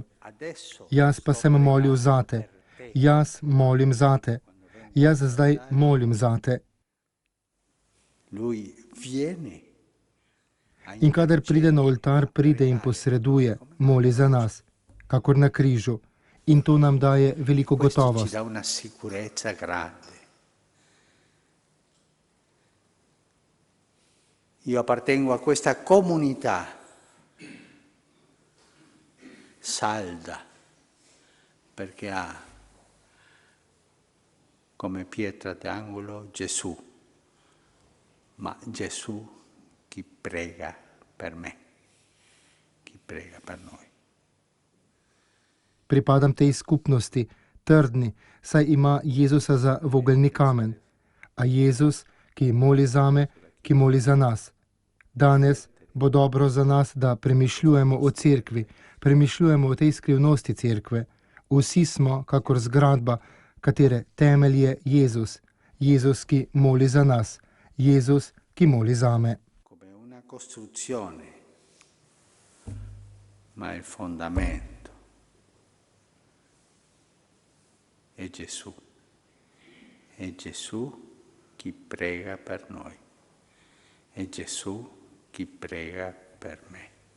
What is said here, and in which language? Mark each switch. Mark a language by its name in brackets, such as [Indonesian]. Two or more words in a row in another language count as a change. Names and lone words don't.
[Slovenian] Jaz pa sem molil zate. Jaz molim zate. Jaz zdaj molim zate. In kadar pride na oltar, pride in posreduje, moli za nas, kakor na križu. In to nam daje veliko gotovost. [Italian] Io appartengo a questa comunità salda, perché ha come pietra d'angolo Gesù, ma Gesù chi prega per me, chi prega per noi. [Slovenian] Pripadam tej skupnosti, trdni, saj ima Jezusa za vogelni kamen. A Jezus, ki moli zame, ki moli za nas. Danes bo dobro za nas, da premišljujemo o cerkvi, premišljujemo o tej skrivnosti cerkve. Vsi smo, kakor zgradba, katere temelj je Jezus. Jezus, ki moli za nas. Jezus, ki moli zame. [Italian] Come una costruzione, ma il fondamento è Gesù. È Gesù chi prega per noi. È Gesù chi prega per me.